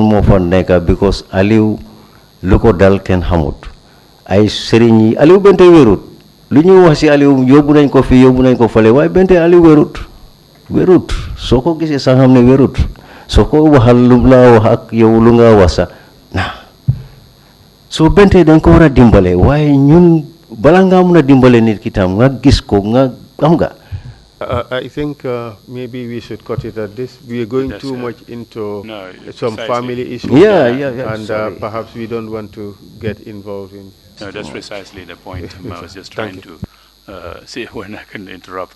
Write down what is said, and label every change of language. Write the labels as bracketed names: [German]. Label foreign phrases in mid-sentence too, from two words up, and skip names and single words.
[Wolof] moo fa nekk because Aliou lu ko dal kenn xamut ay sëriñ yi Aliou bente wérut lu ñu wax ci Aliou yóbbu nañ ko fii yóbbu nañ ko fale waaye bente Aliou wérut soo ko gisee sax xam ne wérut soo ko waxal lu la wax ak yow lu nga wax sax soo bente dañ ko war a dimbale waaye ñun bala nga mun a dimbale nit ki tam nga gis ko nga am nga [English] I think maybe we should cut it at this. We are going too much into some family issues. Yeah. And perhaps we don't want to get involved in. No, that's precisely the point. I was just trying to see when I can interrupt.